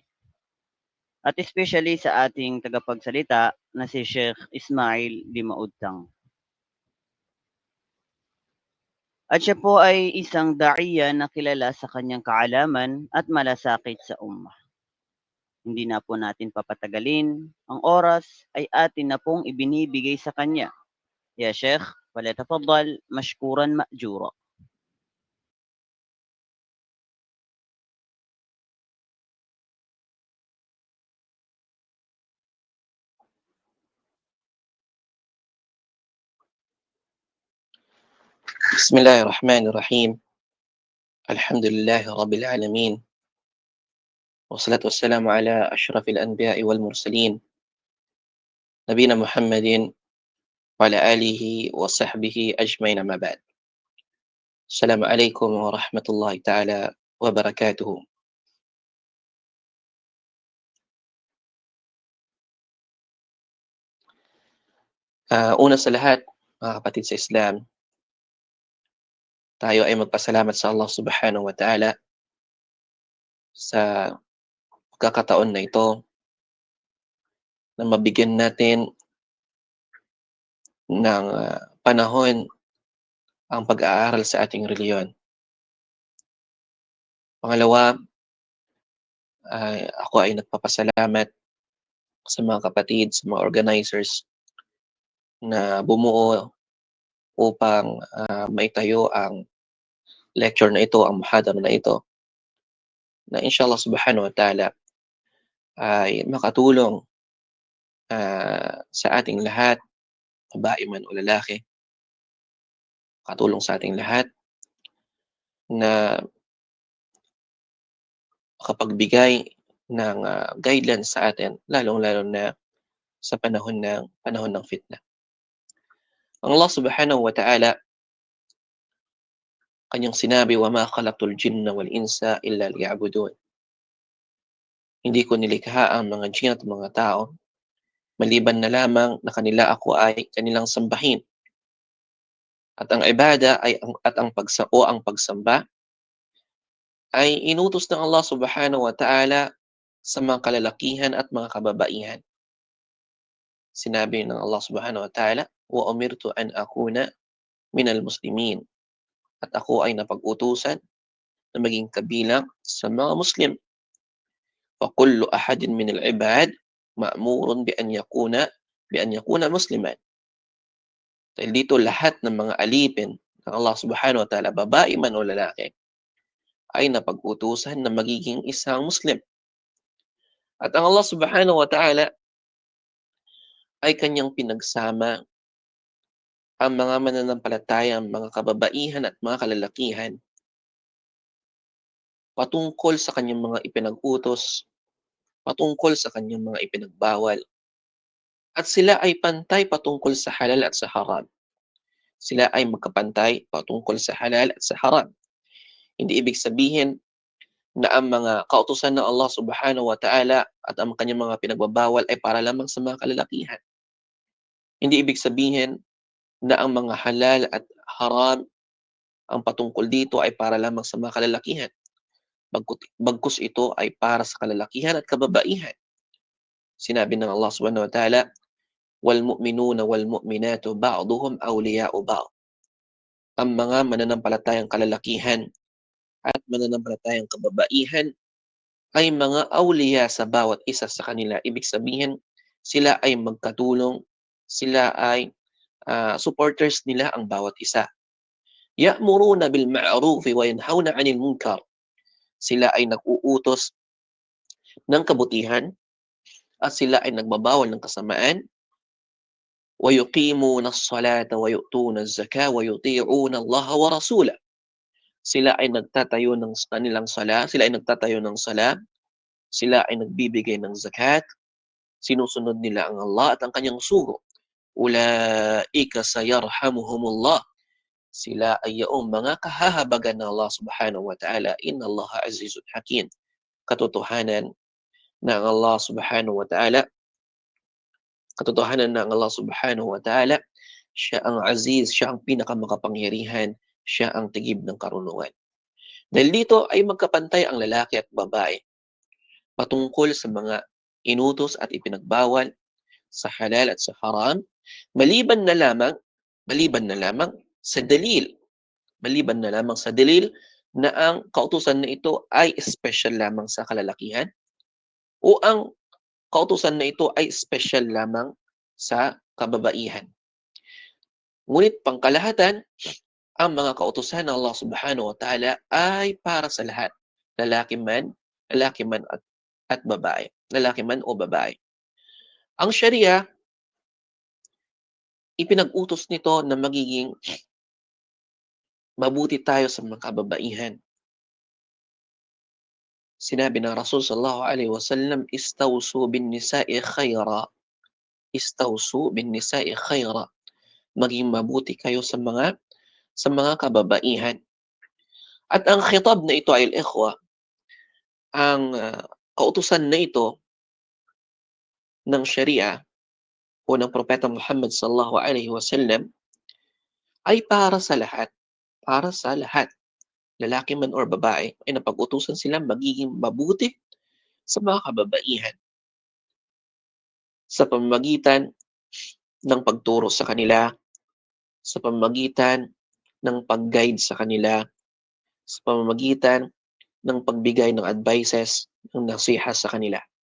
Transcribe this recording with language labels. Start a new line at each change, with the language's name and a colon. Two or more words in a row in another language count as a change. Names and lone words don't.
Filipino: At especially sa ating tagapagsalita na si Sheikh Ismail Dimaudtang. At siya po ay isang da'iya na kilala sa kanyang kaalaman at malasakit sa ummah. Hindi na po natin papatagalin. Ang oras ay atin na pong ibinibigay sa kanya.
Arabic: يا شيخ، فليتفضل مشكورا مأجورا. بسم الله الرحمن الرحيم. الحمد لله رب العالمين، والصلاة والسلام على أشرف الأنبياء والمرسلين نبينا محمد وعلى آله وصحبه أجمعين، ما بعد. السلام عليكم ورحمة الله تعالى وبركاته.
Filipino: Una sa lahat, mga kapatid sa Islam, tayo ay magpasalamat sa Allah
Arabic: سبحانه وتعالى
Filipino: sa pagkakataon na ito na mabigyan natin ng panahon ang pag-aaral sa ating reliyon. Pangalawa, ako ay nagpapasalamat sa mga kapatid, sa mga organizers na bumuo upang maitayo ang lecture na ito, ang muhadara na ito, na inshallah
Arabic: سبحانه وتعالى
Filipino: ay makatulong sa ating lahat, babae man o lalaki, makatulong sa ating lahat na makapagbigay ng guidelines sa atin, lalong-lalo na sa panahon ng fitna. Ang Allah
Arabic: سبحانه وتعالى,
Filipino: kanyang sinabi,
Arabic: وَمَا خَلَقْتُ الْجِنَّ وَالْإِنسَ إِلَّا لِيَعْبُدُونِ.
Filipino: Hindi ko nilikha ang mga jinn at mga tao maliban na lamang na kanila ako ay kanilang sambahin. At ang ibada ang pagsamba ay inutos ng Allah
Arabic: سبحانه وتعالى
Filipino: sa mga kalalakihan at mga kababaihan. Sinabi ng Allah
Arabic: سبحانه وتعالى, وَأُمِرْتُ أَنْ أَكُونَ مِنَ الْمُسْلِمِينَ.
Filipino: At ako ay napag-utusan na maging kabilang sa mga Muslim.
Arabic: فَكُلُّ أَحَدٍ مِنَ الْعِبَادِ مَأْمُورٌ بِأَنْ يَكُونَ مُسْلِمًا.
Filipino: Dahil dito lahat ng mga alipin ng Allah
Arabic: سبحانه وتعالى,
Filipino: babae man o lalaki, ay napag-utusan na magiging isang Muslim. At ang Allah
Arabic: سبحانه وتعالى
Filipino: ay kanyang pinagsama ang mga mananampalataya, mga kababaihan at mga kalalakihan patungkol sa kanyang mga ipinag-utos, patungkol sa kanyang mga ipinagbawal. At sila ay pantay patungkol sa halal at sa haram. Sila ay magkapantay patungkol sa halal at sa haram. Hindi ibig sabihin na ang mga kautusan ng Allah
Arabic: سبحانه وتعالى
Filipino: at ang kanyang mga pinagbabawal ay para lamang sa mga kalalakihan. Hindi ibig sabihin na ang mga halal at haram, ang patungkol dito ay para lamang sa mga kalalakihan. Bagkus ito ay para sa kalalakihan at kababaihan. Sinabi ng Allah
Arabic: سبحانه وتعالى, وَالْمُؤْمِنُونَ وَالْمُؤْمِنَاتُ بَعْضُهُمْ أَوْلِيَاءُ بَعْضٍ.
Filipino: Ang mga mananampalatayang kalalakihan at mananampalatayang kababaihan ay mga awliya sa bawat isa sa kanila. Ibig sabihin, sila ay magkatulong, sila ay supporters nila ang bawat isa.
Arabic: يأمرون بالمعروف وينهون عن المنكر.
Filipino: Sila ay nag-uutos ng kabutihan at sila ay nagbabawal ng kasamaan.
Arabic: ويقيمون الصلاة ويؤتون الزكاة ويطيعون الله ورسوله.
Filipino: Sila ay nagtatayo ng kanilang sala, sila ay nagtatayo ng sala, sila ay nagbibigay ng zakat, sinusunod nila ang Allah at ang kanyang sugo.
Arabic: أولئك سيرحمهم الله.
Filipino: Sila ay yaong mga kahahabagan ng Allah
Arabic: سبحانه وتعالى. إن الله عزيز حكيم.
Filipino: Katotohanan ng Allah
Arabic: سبحانه وتعالى,
Filipino: katotohanan ng Allah
Arabic: سبحانه وتعالى,
Filipino: siya ang aziz, siya ang pinakamakapangyarihan, siya ang tigib ng karunungan. Dahil dito ay magkapantay ang lalaki at babae patungkol sa mga inutos at ipinagbawal sa halal at sa haram, maliban na lamang, maliban na lamang sa dalil, maliban na lamang sa dalil na ang kautusan na ito ay special lamang sa kalalakihan o ang kautusan na ito ay special lamang sa kababaihan. Ngunit pangkalahatan, ang mga kautusan ng Allah
Arabic: سبحانه وتعالى
Filipino: ay para sa lahat. Lalaki man at babae. Lalaki man o babae. Ang Sharia, ipinag-utos nito na magiging mabuti tayo sa mga kababaihan. Sinabi ng Rasul
Arabic: صلى الله عليه وسلم، استوصوا بالنساء خيرا." استوصوا بالنساء خيرا.
Filipino: Maging mabuti kayo sa mga kababaihan. At ang khitab na ito ay al-ikhwa, ang kautusan na ito ng Sharia o ng Propeta Muhammad
Arabic: صلى الله عليه وسلم
Filipino: ay para sa lahat. Para sa lahat. Lalaki man or babae, ay napag-utusan silang magiging mabuti sa mga kababaihan sa pamamagitan ng pagturo sa kanila, sa pamamagitan ng pag-guide sa kanila, sa pamamagitan ng pagbigay ng advices, ng nasiha sa kanila.